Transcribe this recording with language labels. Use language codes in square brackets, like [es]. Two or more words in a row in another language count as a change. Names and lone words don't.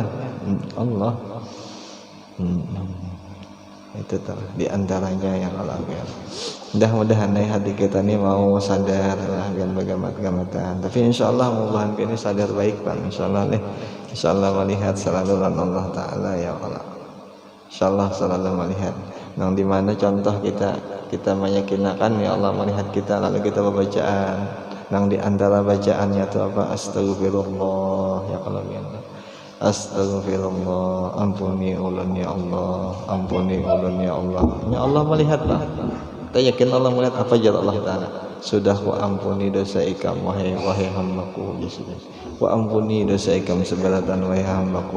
[bjn] Allah. Itu tuh diantaranya yang Allah ya. Mudah-mudahan hati kita ini mau sadar lah biar bagamat-gamatan. Tapi insyaallah mudah-mudahan ini sadar baik Bang. Insyaallah nih. Insyaallah melihat selalu Allah Taala ya Allah. Insyaallah selalu melihat. Yang dimana contoh kita meyakinkan ya Allah melihat kita lalu kita membacaan. Yang diantara bacaannya itu apa? [ar] Astagfirullah ya Allah ya. Astagfirullah, [bjn] ampuni ulun ya Allah, ampuni ulun ya Allah. Ya Allah melihatlah. Kita yakin Allah melihat apa aja Allah Ta'ala. Sudah ku ampuni dosa ikam wahai hambaku. Ku ampuni dosa ikam seberatan wahai hambaku.